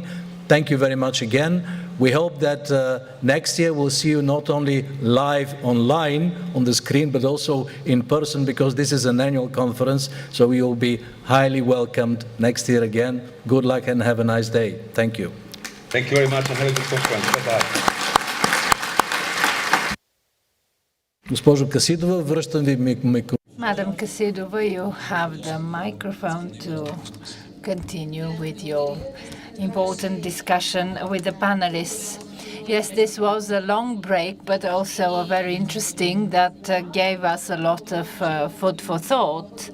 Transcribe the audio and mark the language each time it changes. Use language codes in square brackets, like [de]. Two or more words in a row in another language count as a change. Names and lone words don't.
[en] Thank you very much again. We hope that next year we'll see you not only live online on the screen, but also in person, because this is an annual conference, so you will be highly welcomed next year again. Good luck and have a nice day. Thank you. Thank you very much and have a good conference. Bye-bye. [bg] Госпожо Касидова, връщам ви микрофона. [en] Madam Kasidova, you have the microphone to continue with your important discussion with the panelists. Yes, this was a long break, but also very interesting, that gave us a lot of food for thought.